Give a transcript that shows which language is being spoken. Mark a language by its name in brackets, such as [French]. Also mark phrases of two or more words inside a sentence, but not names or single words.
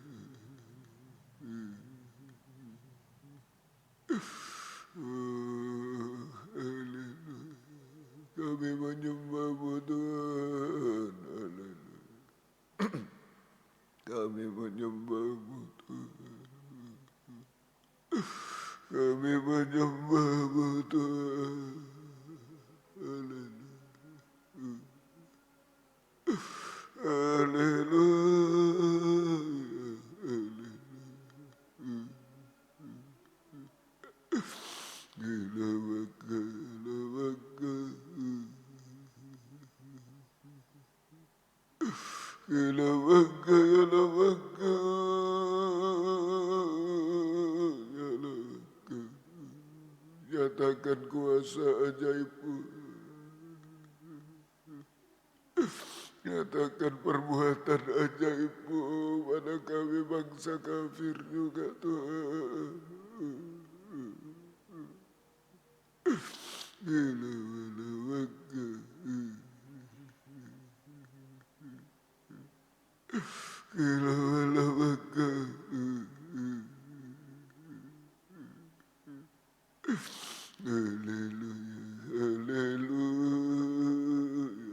[Indonesian] Oh, haleluya. Kami menyembah Tuhan. Haleluya. Kami menyembah Tuhan. Kami menyembah Tuhan. Haleluya. Haleluya. Haleluya. Ilawaka, ilawaka, ilawaka. Nyatakan kuasa ajaibmu. Nyatakan perbuatan ajaibmu pada kami bangsa kafir juga Tuhan. Ilawaka. Ilawaka. Haleluya, haleluya.